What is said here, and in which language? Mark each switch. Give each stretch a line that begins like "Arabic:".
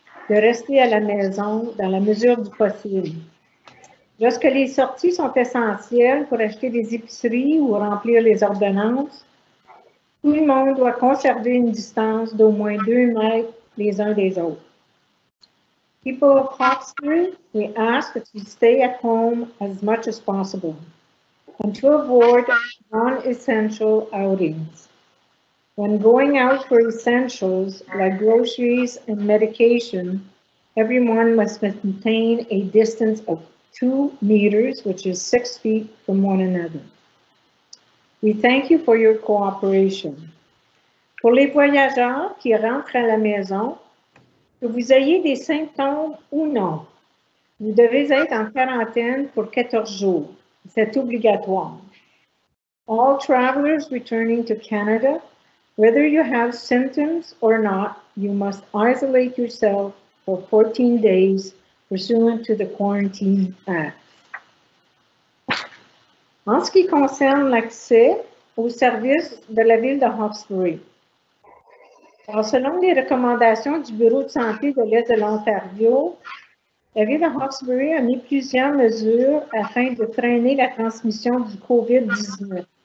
French: de rester à la maison dans la mesure du possible. Lorsque les sorties sont essentielles pour acheter des épiceries ou remplir les ordonnances, tout le monde doit conserver une distance d'au moins 2 mètres les uns des autres.
English: People of Hawkesbury, we ask that you stay at home as much as possible and to avoid non-essential outings. When going out for essentials like groceries and medication, everyone must maintain a distance of 2 meters, which is 6 feet from one another. We thank you for your cooperation.
French: Pour les voyageurs qui rentrent à la maison, que vous ayez des symptômes ou non, vous devez être en quarantaine pour 14 jours. C'est obligatoire.
English: All travelers returning to Canada, whether you have symptoms or not, you must isolate yourself for 14 days pursuant to the Quarantine Act.
French: En ce qui concerne l'accès aux services de la ville de Hawkesbury, alors, selon les recommandations du Bureau de santé de l'Est de l'Ontario, la ville de Hawkesbury a mis plusieurs mesures afin de freiner la transmission du COVID-19.